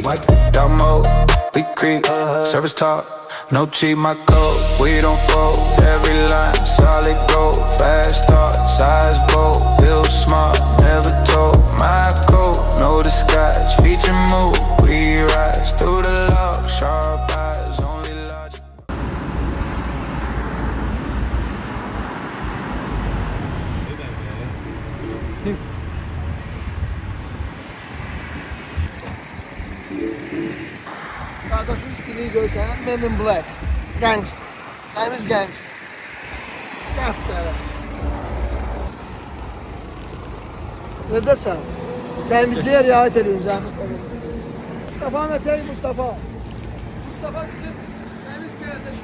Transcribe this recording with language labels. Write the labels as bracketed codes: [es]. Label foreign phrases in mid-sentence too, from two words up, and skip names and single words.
[en] Dark mode, we creep. Service talk, no cheat. My code, we don't fold. Every line, solid gold. Fast thought, size bold. Build smart, never told. My code, no disguise. Feature move, we rise through the log. Sharp eyes, only logic. [az] Qardaşın stilini görsən, Men in Black. Gangster. Təmiz gangster. Qəftərə. Necəsən? Təmizliyə riayət edin, zəhmət olun. Mustafa nə çək, Mustafa? Mustafa bizim təmiz qardaşım.